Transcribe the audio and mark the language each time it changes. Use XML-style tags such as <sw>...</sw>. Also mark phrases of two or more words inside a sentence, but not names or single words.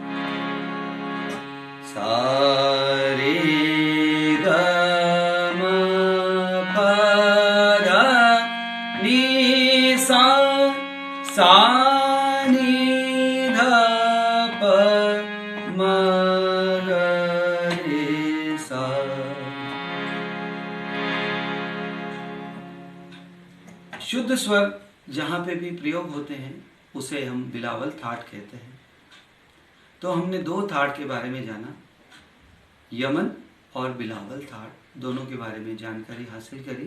<hi>सा रे ग म प ध नी सा। सा नी ध प म ग रे सा। शुद्ध स्वर जहाँ पे भी प्रयोग होते हैं उसे हम बिलावल थाट कहते हैं। तो हमने दो थाट के बारे में जाना, यमन और बिलावल थाट, दोनों के बारे में जानकारी हासिल करी।</hi>